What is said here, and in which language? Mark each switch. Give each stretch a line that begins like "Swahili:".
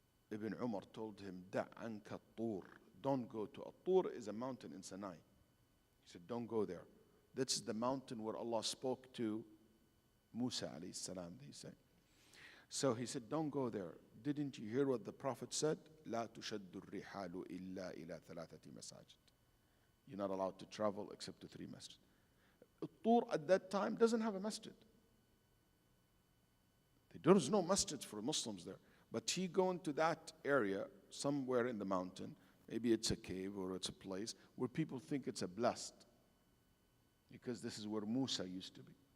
English: Ibn Umar told him,
Arabic: Da' anka al-Tur.
English: Don't go to al-Tur is a mountain in Sinai. He said, don't go there. That's the mountain where Allah spoke to Musa alayhi salam, they say. So he said, don't go there. didn't you hear what the Prophet said?
Arabic: لا تشد الرحال إلا إلى ثلاثة مساجد.
English: You're not allowed to travel except to 3 masjids. Tur at that time doesn't have a masjid. There is no masjid for Muslims there. But he going to that area, somewhere in the mountain, maybe it's a cave or it's a place where people think it's a blessed, because this is where Musa used to be.